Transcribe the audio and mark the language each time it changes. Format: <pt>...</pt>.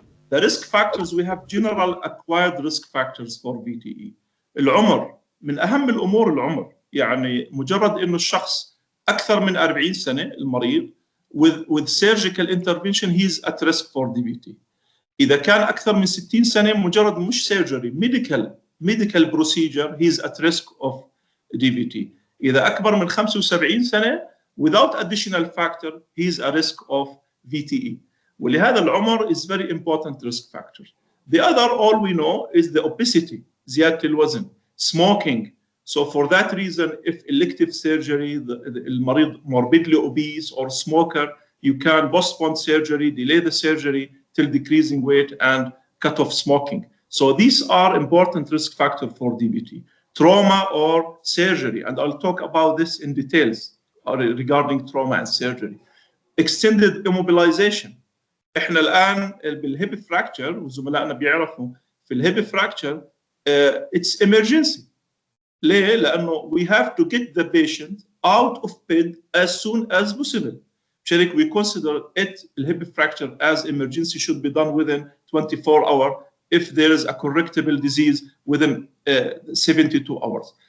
<en>The risk factors, we have general acquired risk factors for VTE.</en> <ar>العمر من أهم الأمور العمر. يعني مجرد إنه الشخص أكثر من 40 سنة المريض with surgical intervention he is at risk for DVT. إذا كان أكثر من 60 سنة مجرد مش</ar> <en>surgery medical procedure he is at risk of DVT.</en> <ar>إذا أكبر من 75 سنة</ar> <en>without additional factor he is at risk of VTE.</en> <ar>ولهذا العمر</ar> <en>is very important risk factor. The other all we know is the obesity,</en> <ar>زيادة الوزن,</ar> <en>smoking. So for that reason if elective surgery</en> <ar>المريض</ar> <en>morbidly obese or smoker you can postpone surgery, delay the surgery till decreasing weight, and cut off smoking. So these are important risk factors for DVT. Trauma or surgery, and I'll talk about this in details regarding trauma and surgery. Extended immobilization.</en> <ar>احنا الان بالهيب فراكتشر وزملائنا بيعرفوا في الهيب فراكتشر</ar> <en>it's emergency.</en> <ar>ليه؟ لانه</ar> <en>we have to get the patient out of bed as soon as possible. شريك we consider it الهيب fracture as emergency should be done within 24 hours if there is a correctable disease within 72 hours.</en>